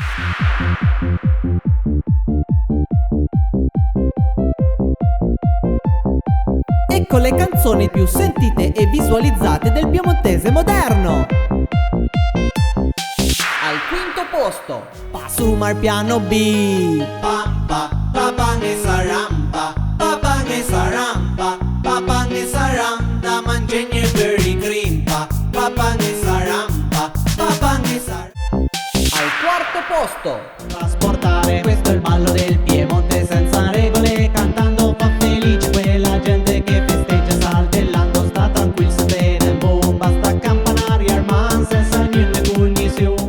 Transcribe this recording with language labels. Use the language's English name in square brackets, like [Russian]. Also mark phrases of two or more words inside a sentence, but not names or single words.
[Italian] Ecco le canzoni più sentite e visualizzate del piemontese moderno. Al quinto posto, Pasumar piano B. Pa papange sarampa, papange sarampa, papange sarampa, mangigne very grimpa, papange sarampa, papange sarampa. Al quarto posto, Trasportare, questo è il ballo del Piemonte senza regole, cantando fa felice quella gente che festeggia saltellando, sta tranquillo se vede boom, basta campanare arman senza niente cognizione.